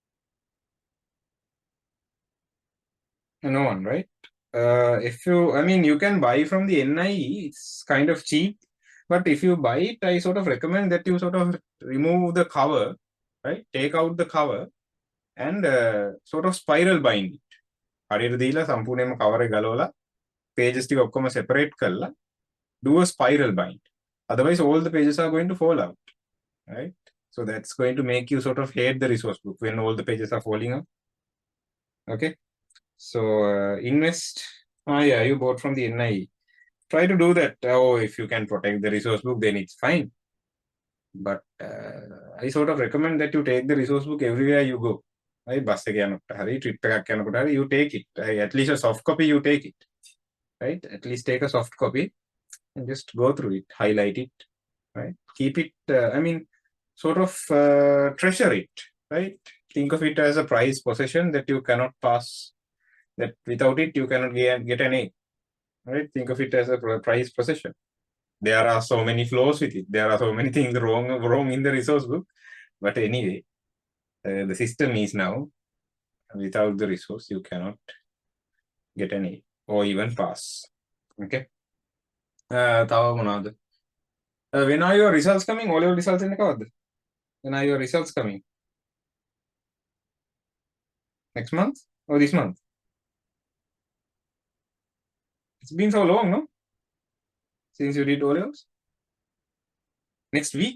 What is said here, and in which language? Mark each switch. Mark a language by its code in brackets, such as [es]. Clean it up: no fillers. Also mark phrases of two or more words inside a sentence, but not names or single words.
[en] No one, right? If you, you can buy from the NIE, it's kind of cheap. But if you buy it, I sort of recommend that you sort of remove the cover, right? Take out the cover and sort of spiral bind it. [si] හරියට දීලා සම්පූර්ණයෙන්ම cover එක ගලවලා pages ටික ඔක්කොම separate කරලා [en] do a spiral bind. Otherwise, all the pages are going to fall out, right? So that's going to make you sort of hate the resource book when all the pages are falling out. Okay. So invest. Yeah, you bought from the NIE. Try to do that. Oh, if you can protect the resource book, then it's fine. But I sort of recommend that you take the resource book everywhere you go. [si] Bus එක යනකොට හරි trip එකක් යනකොට හරි [en] you take it. At least a soft copy you take it. Right? At least take a soft copy and just go through it, highlight it, right? Keep it, sort of treasure it, right? Think of it as a prized possession that you cannot pass, that without it you cannot get an A, right? Think of it as a prized possession. There are so many flaws with it. There are so many things wrong in the resource book. But anyway, the system is now, without the resource, you cannot get an A or even pass. [si] Okay. තව මොනවද? [en] When are your results coming? All your results in the When are your results coming? Next month or this month? It's been so long, no? Since you did O-levels? Next week?